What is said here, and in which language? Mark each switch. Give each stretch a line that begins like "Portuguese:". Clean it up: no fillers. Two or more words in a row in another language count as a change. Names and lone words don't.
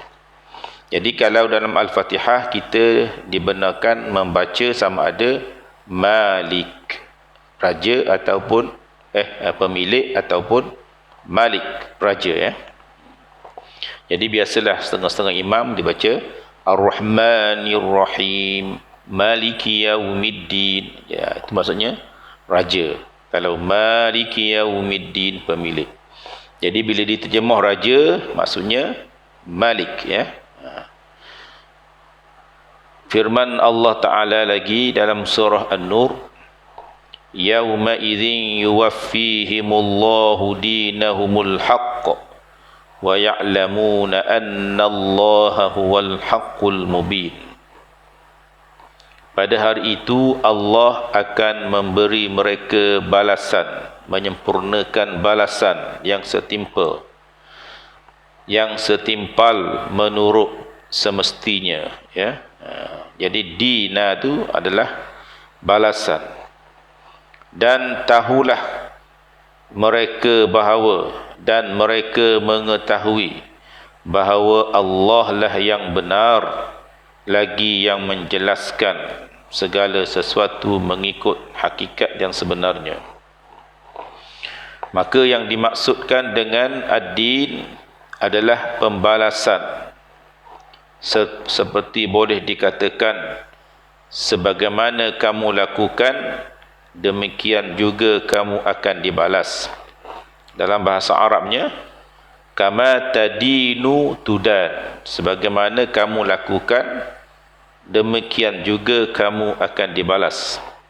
Malay: Jadi kalau dalam Al-Fatihah kita dibenarkan membaca sama ada Malik, raja, ataupun pemilik, ataupun Malik, raja ya. Jadi biasalah setengah-setengah imam dibaca
Arabic: الرحمن الرحيم، مالك يوم الدين.
Malay: Ya, itu maksudnya raja. Kalau
Arabic: مالك يوم الدين,
Malay: pemilik. Jadi bila diterjemah raja, maksudnya Malik ya. Firman Allah Ta'ala lagi dalam surah An-Nur,
Arabic: يومئذ يوفيهم الله دينهم الحق ويعلمون أن الله هو الحق المبين.
Malay: Pada hari itu Allah akan memberi mereka balasan, menyempurnakan balasan yang setimpal menurut semestinya ya. Jadi dina itu adalah balasan. Dan tahulah mereka bahawa, dan mereka mengetahui bahawa Allah lah yang benar lagi yang menjelaskan segala sesuatu mengikut hakikat yang sebenarnya. Maka yang dimaksudkan dengan ad-din adalah pembalasan. Seperti boleh dikatakan, sebagaimana kamu lakukan, demikian juga kamu akan dibalas. Dalam bahasa Arabnya,
Arabic: كما تدين تدان,
Malay: sebagaimana kamu lakukan, demikian juga kamu akan dibalas.